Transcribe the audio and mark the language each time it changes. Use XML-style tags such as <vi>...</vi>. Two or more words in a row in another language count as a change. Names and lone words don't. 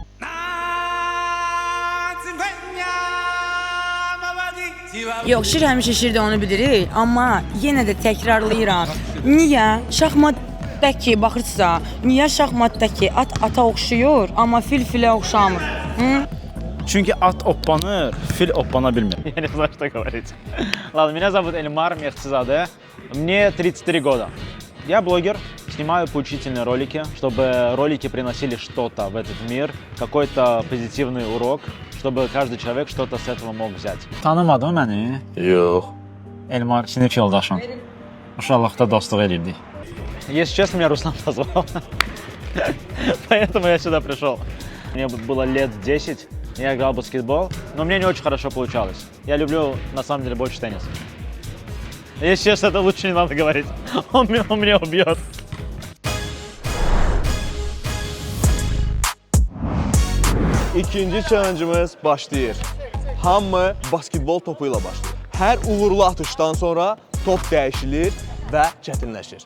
<az>Yox, şir həmişə şirdir, onu bilirik. Amma yenə də təkrarlayıram. Niyə şahmatdakı, baxırsınızsa, niyə şahmatdakı at ata oxşayır, amma fil filə oxşamır? Çünki at oppanır, fil oppana bilmir.</az> <ru>Я не знаю, что говорить. Ладно, меня зовут Эльмар Мехцизаде. Мне 33 года. Я блогер, снимаю поучительные ролики, чтобы ролики приносили что-то в этот мир, какой-то позитивный урок, чтобы каждый человек что-то с этого mог взять.</ru> <az>Tanımadın məni? Yox. Elmar, sinif yoldaşım. Uşaqlıqda dostluq edirdik.</az> <ru>Если честно, меня Руслан позвал. Поэтому я сюда пришел. Мне было лет 10, я играл в баскетбол, но мне не очень хорошо получалось. Я люблю, на самом деле, больше теннис. Если честно, это лучше не надо говорить. Он меня убьет.</ru> <az>İkinci challenge'ımız başlayır. Hamı basketbol topu ilə başlayır. Hər uğurlu atışdan sonra top dəyişilir və çətinləşir.</az>